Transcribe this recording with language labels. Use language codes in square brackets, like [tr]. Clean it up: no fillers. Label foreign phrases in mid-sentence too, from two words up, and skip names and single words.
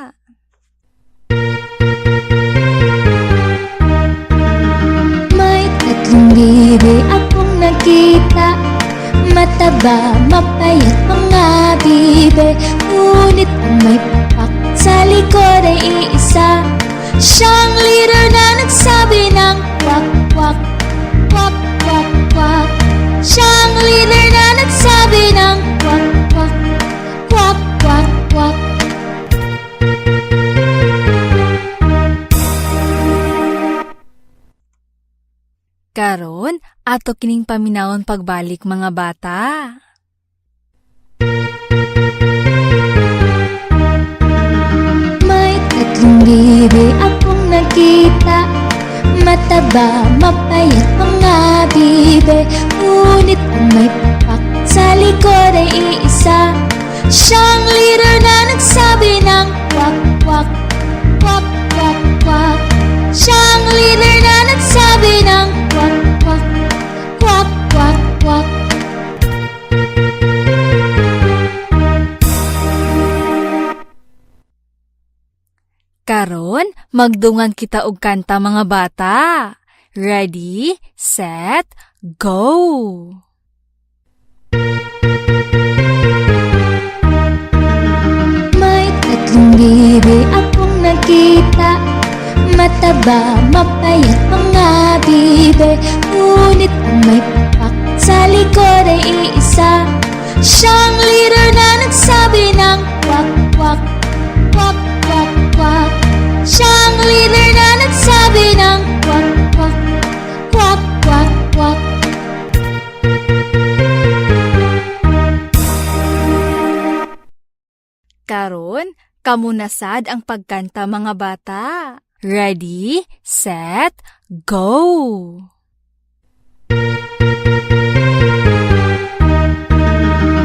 [tl] May tatlong bibi akong nakita, mataba, mapayat mga bibe, ngunit ang may papak sa likod ay iisa. Siyang leader na nagsabi ng kwak, kwak, kwak, kwak, kwak. Siyang leader na nagsabi ng kwak, kwak, kwak, kwak, kwak. [ceb] Karon, ato kining paminawon pagbalik mga bata. [tl] May tatlong bibi akong nakita, mataba, mapayat mga bibe, ngunit ang may papak sa likod ay iisa. Siyang leader na nagsabi ng kwak, kwak, kwak, kwak, kwak. Siyang leader na nagsabi ng kwak, kwak, kwak, kwak, kwak. [ceb] Karon, magdungan kita og kanta mga bata. [en] Ready, set, go! [tl] May tatlong bibi akong nakita, mataba, mapayat mga bibe, ngunit ang may papak sa likod ay iisa. Siyang leader na nagsabi ng kwak, kwak, kwak, kwak, kwak. Siyang leader na nagsabi ng kwak, kwak, kwak, kwak, kwak. [ceb] Karon, kamunasad ang pagkanta mga bata. [en] Ready, set, go!